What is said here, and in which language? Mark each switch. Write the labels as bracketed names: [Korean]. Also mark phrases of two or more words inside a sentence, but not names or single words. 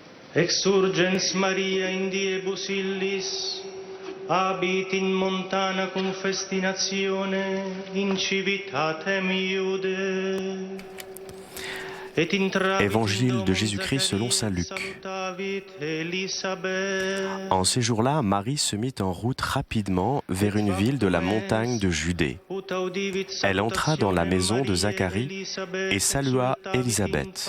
[Latin] Exurgens Maria in diebus illis, habit in montana cum festinazione, in civitatem Iude. [French] Évangile de Jésus-Christ selon saint Luc. En ces jours-là, Marie se mit en route rapidement vers une ville de la montagne de Judée. Elle entra dans la maison de Zacharie et salua Élisabeth.